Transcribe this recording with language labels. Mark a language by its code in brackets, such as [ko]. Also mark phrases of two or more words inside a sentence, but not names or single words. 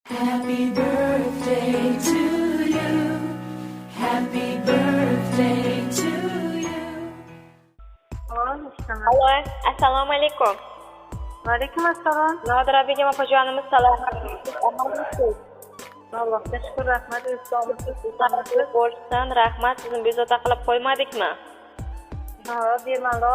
[en] Happy birthday to you. Happy birthday to you. [uz] Alo, assalomu alaykum. Va alaykum assalom. Nodira begim opajonimiz salom. Allohga shukr, rahmat. Sog'lik bo'lsin, rahmat. Sizni bezovta qilib qo'ymadikmi? Ha, bemalol.